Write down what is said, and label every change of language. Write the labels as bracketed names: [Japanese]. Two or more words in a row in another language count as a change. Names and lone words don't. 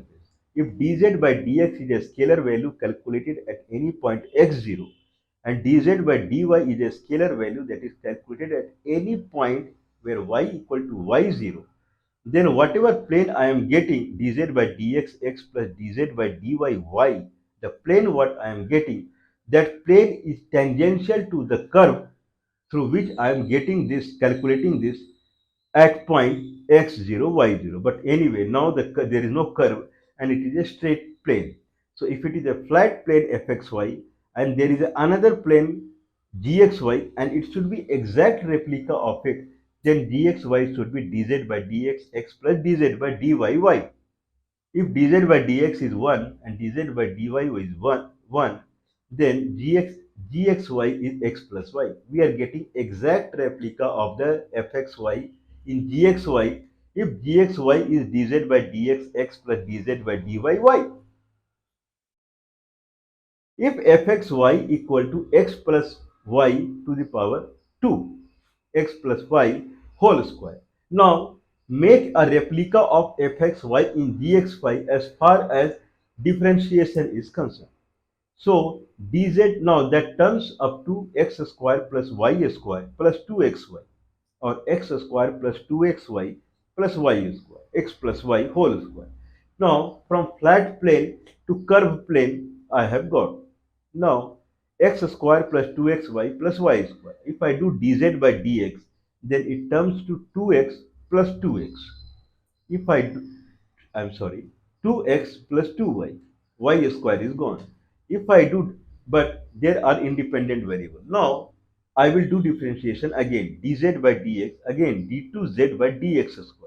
[English] If dz by dx is a scalar value calculated at any point x0 and dz by dy is a scalar value that is calculated at any point where y equal to y0, then whatever plane I am getting dz by dx x plus dz by dy y, the plane what I am getting, that plane is tangential to the curve through which I am getting this, calculating this at point x0, y0. But anyway, now there is no curve and it is a straight plane. So if it is a flat plane fxy and there is another plane gxy and it should be exact replica of it, then dxy should be dz by dx x plus dz by dy y. If dz by dx is 1 and dz by dy is 1, then gxy is x plus y. We are getting exact replica of the fxy in gxy if gxy is dz by dx x plus dz by dy y. If fxy equal to x plus y to the power 2, x plus y whole square. Now make a replica of fxy in gxy as far as differentiation is concerned. So dz now that turns up to x square plus y square plus 2xy, or x square plus 2xy plus y square, x plus y whole square. Now from flat plane to curved plane I have got. Now x square plus 2xy plus y square. If I do dz by dx, then it turns to 2x plus 2x. If I do, I'm sorry, 2x plus 2y, y square is gone. If I do, but there are independent variables. Now, I will do differentiation again, dz by dx, again d2z by dx square.